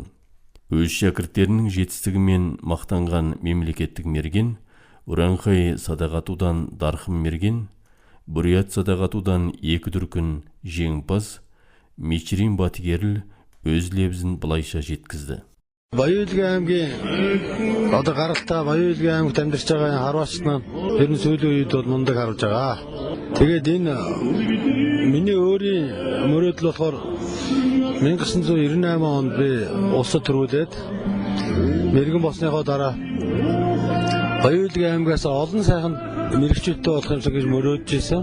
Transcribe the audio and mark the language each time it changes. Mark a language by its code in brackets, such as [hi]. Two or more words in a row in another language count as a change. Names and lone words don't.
[kk] Өз шәкірттерінің жетістігімен мақтанған мемлекеттік мерген Уранхай садағатудан Дархым мерген, Бурят садағатудан екі дүркін жеңімпаз Мичрин Батыгеріл өз лебізін былайша жеткізді. [mn] Баян-Үйлгийн аймгийн одоо гаралтай Баян-Үйлгийн аймагт амьдарч байгаа харваачнаа ер нь сүүлийн үед бол мундаг харж байгаа. Тэгээд энэ миний өөрийн мөрөөдөл болохоор 1998 онд би улсад төрүүлээд мэргэн болсныхоо дараа Баян-Үйлгийн аймгаас олон сайхан мэрэгчүүдтэй болох юмсан гэж мөрөөдөж ирсэн.